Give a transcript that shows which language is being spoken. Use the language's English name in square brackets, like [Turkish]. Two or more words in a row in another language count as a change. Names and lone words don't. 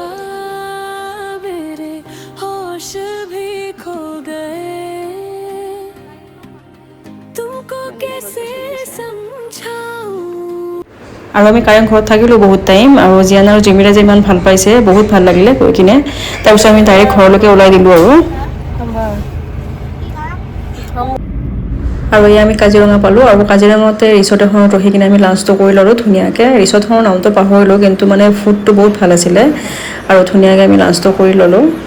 [Hindi] मेरे होश भी खो गए तुमको कैसे समझाऊं [Assamese] আৰু আমি কাৰেংঘৰত থাকিলোঁ বহুত টাইম আৰু জিয়ান আৰু জিমিৰে যে ইমান ভাল পাইছে বহুত ভাল লাগিলে গৈ কিনে তাৰপিছত আমি ডাইৰেক্ট ঘৰলৈকে ওলাই দিলোঁ আৰু এই আমি কাজিৰঙা পালোঁ আৰু কাজিৰঙাতে ৰিচৰ্ট এখনত ৰখি কিনে আমি লাঞ্চটো কৰি ল'লোঁ ধুনীয়াকৈ ৰিচৰ্টখনৰ নামটো পাহৰিলোঁ কিন্তু মানে ফুডটো বহুত ভাল আছিলে আৰু ধুনীয়াকৈ আমি লাঞ্চটো কৰি ল'লোঁ